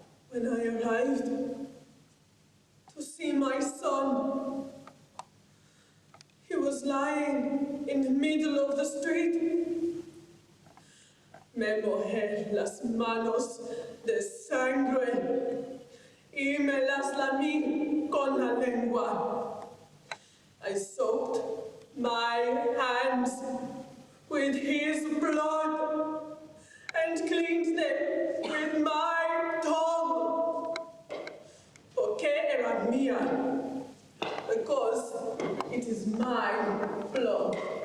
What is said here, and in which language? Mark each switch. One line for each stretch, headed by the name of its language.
English: When I arrived to see my son, he was lying in the middle of the street.
Spanish: Me mojé las manos de sangre y me las lamí con la lengua.
English: I soaked my hands with his blood and cleaned them with my tongue.
Spanish: Porque era mía,
English: because it is my blood.